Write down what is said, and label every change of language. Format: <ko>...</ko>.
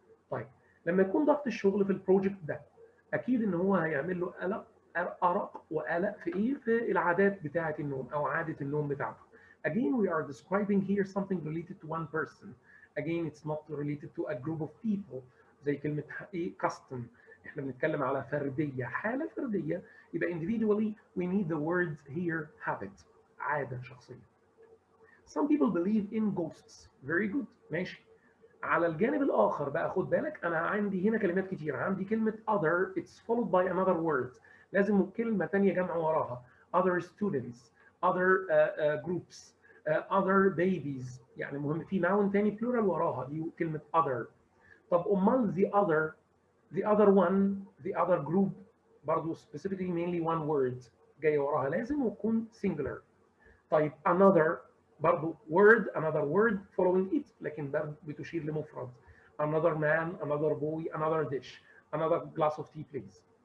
<ar>طيب لما يكون ضغط الشغل في البروجكت ده، اكيد ان هو هيعمل له قلق، ارق وقلق في ايه؟ في العادات بتاعه النوم او عاده النوم بتاعته.</ar> <en>Again we are describing here something related to one person. Again it's not related to a group of people.</en> <ar>زي كلمه ايه؟ custom. احنا بنتكلم على فرديه، حاله فرديه.</ar> <en>يبقى individually we need the words here habit،</en> <ar>عاده شخصيه.</ar> <en>Some people believe in ghosts. Very good.</en> <ar>ماشي. على الجانب الآخر بقى خد بالك، أنا عندي هنا كلمات كتير. عندي كلمة</ar> <en>other it's followed by another word.</en> <ar>لازم كلمة تانية جمع وراها.</ar> <en>Other students, other groups, other babies.</en> <ar>يعني مهم في noun تاني plural وراها دي كلمة other. طب أمال</ar> <en>the other one, the other group برضو specifically mainly one word</en> <ar>جاية وراها لازم وتكون</ar> <en>singular. طيب another برضو word another word following it</en> <ar>لكن برضو بتشير لمفرد.</ar> <en>another man, another boy, another dish, another glass of tea please.</en>